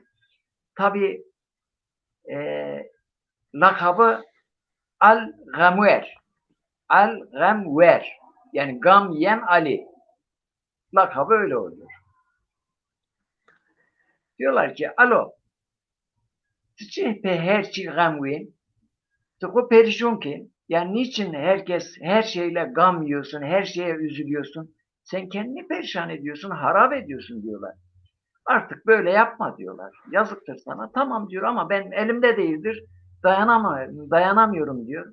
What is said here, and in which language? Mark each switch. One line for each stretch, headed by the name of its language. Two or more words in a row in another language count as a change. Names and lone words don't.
Turkish: Tabii lakabı Al-Gamver. Al-Gamver. Yani gam yiyen Ali. Lakabı öyle oluyor. Diyorlar ki, alo,
Kurdish: çi pe her çi gamvin, tıkı perişan ki,
Turkish: yani niçin herkes her şeyle gam yiyorsun, her şeye üzülüyorsun, sen kendini perişan ediyorsun, harap ediyorsun diyorlar. Artık böyle yapma diyorlar. Yazıktır sana. Tamam diyor ama ben elimde değildir. Dayanamıyorum diyor.